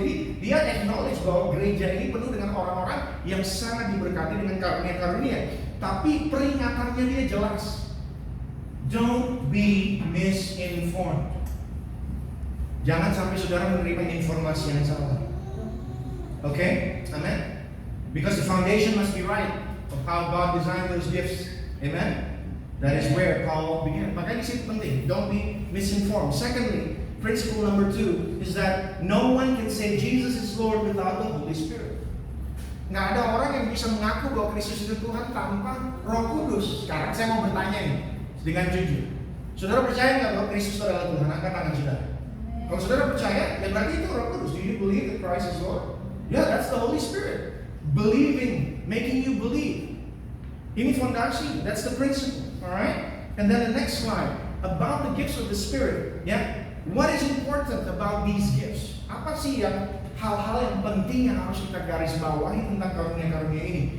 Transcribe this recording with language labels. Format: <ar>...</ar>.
<id>Jadi dia acknowledge bahwa gereja ini penuh dengan orang-orang yang sangat diberkati dengan karunia-karunia. Tapi peringatannya dia jelas.</id> <en>Don't be misinformed.</en> <id>Jangan sampai saudara menerima informasi yang salah.</id> <en>Okay? Amen? Because the foundation must be right of how God designed those gifts. Amen? That is where Paul began.</en> <id>Makanya di situ penting.</id> <en>Don't be misinformed. Secondly, principle number 2 is that no one can say Jesus is Lord without the Holy Spirit.</en> <id>Nggak ada orang yang bisa mengaku bahwa Kristus itu Tuhan tanpa Roh Kudus. Sekarang saya mau bertanya nih dengan jujur. Saudara percaya nggak bahwa Kristus adalah Tuhan? Angkat tangan saudara. Kalau saudara percaya, ya berarti itu Roh Kudus.</id> <en>Do you believe that Christ is Lord? Yeah, that's the Holy Spirit. Believing, making you believe.</en> <id>Ini fondasi,</id> <en>that's the principle. Alright? And then the next slide, about the gifts of the Spirit. Yeah? What is important about these gifts?</en> <id>Apa sih yang hal-hal yang penting yang harus kita garis bawahi tentang karunia-karunia ini?</id>